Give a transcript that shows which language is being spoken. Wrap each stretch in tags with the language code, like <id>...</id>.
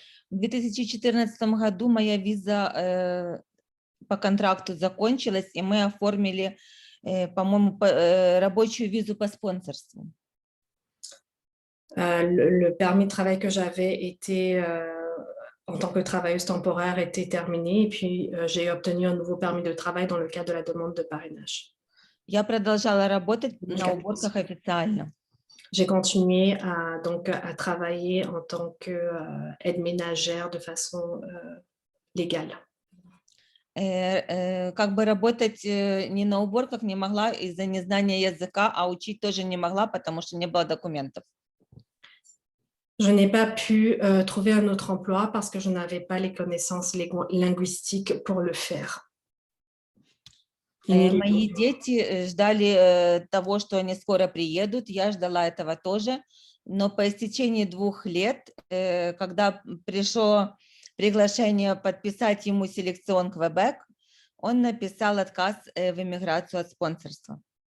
<ru>В 2014 году моя виза по контракту закончилась, и мы оформили, по-моему, рабочую визу по спонсорству.</ru> <fr>Le permis de travail que j'avais été en tant que travailleuse temporaire était terminé et puis j'ai obtenu un nouveau permis de travail dans le cadre de la demande de parrainage.</fr> <ru>Я продолжала работать на уборках официально.</ru> <fr>J'ai continué à travailler en tant qu'aide ménagère de façon légale.</fr> <ru>Как бы работать не на уборках не могла из-за незнания языка, а учить тоже не могла, потому что не было документов.</ru> <fr>Je n'ai pas pu trouver un autre emploi parce que je n'avais pas les connaissances linguistiques pour le faire.</fr> <ru>Мои дети ждали того, что они скоро приедут, я ждала этого тоже, но по истечении 2 лет, когда пришло приглашение подписать ему селекцион Квебек, он написал отказ в иммиграцию от спонсорства.</ru>